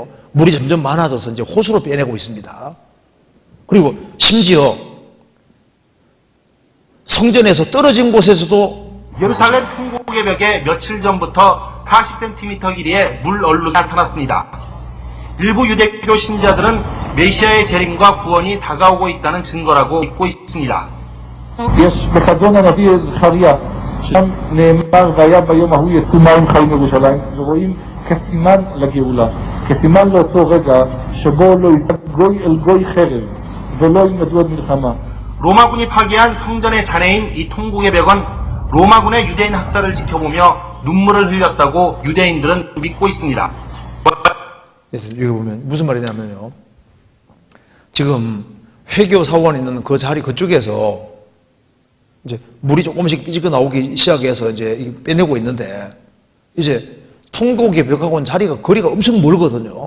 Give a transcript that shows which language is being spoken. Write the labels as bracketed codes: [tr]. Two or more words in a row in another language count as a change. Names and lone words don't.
[ko] 물이 점점 많아져서 이제 호수로 빼내고 있습니다. 그리고 심지어 성전에서 떨어진 곳에서도 예루살렘 통곡의 벽에 며칠 전부터 40cm 길이의 물 얼룩이 나타났습니다. 일부 유대교 신자들은 메시아의 재림과 구원이 다가오고 있다는 증거라고 믿고 있습니다. [he] שם נאמר והיה ביום ההוא יצאו מים חיים ירושלים ורואים כסימן לגאולה, כסימן לאותו רגע שבו לא יישא גוי אל גוי חרב ולא ילמדו עוד מלחמה. [ko] 로마군이 파괴한 성전의 잔해인 이 통곡의 벽은 로마군의 유대인 학살을 지켜보며 눈물을 흘렸다고 유대인들은 믿고 있습니다. 그래서 여기 보면 무슨 말이냐면요. 지금 회교 사원이 있는 그 자리 그쪽에서 이제 물이 조금씩 삐지고 나오기 시작해서 이제 빼내고 있는데 이제 통곡의 벽하고는 자리가 거리가 엄청 멀거든요.